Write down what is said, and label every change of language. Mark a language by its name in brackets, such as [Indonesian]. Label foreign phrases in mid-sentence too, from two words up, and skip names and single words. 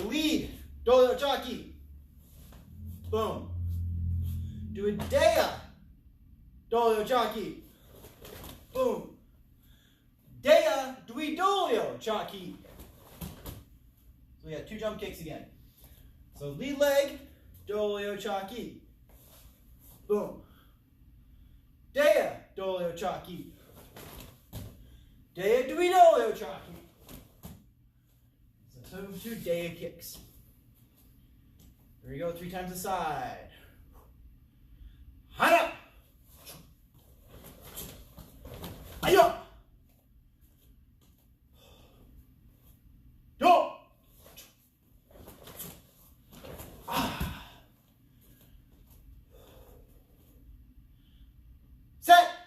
[English] We will lead Dolio Chaki. Boom. Do a Deya Dolio Chaki. Boom. Deya Dui Dolio Chaki. So we got 2 jump kicks again. So lead leg, Dolio Chaki. Boom. Deya Dolio Chaki. Deya Dui Dolio Chaki. So 2 Deya kicks. Here we go, 3 times the side. Haya. Haya. Do. Set.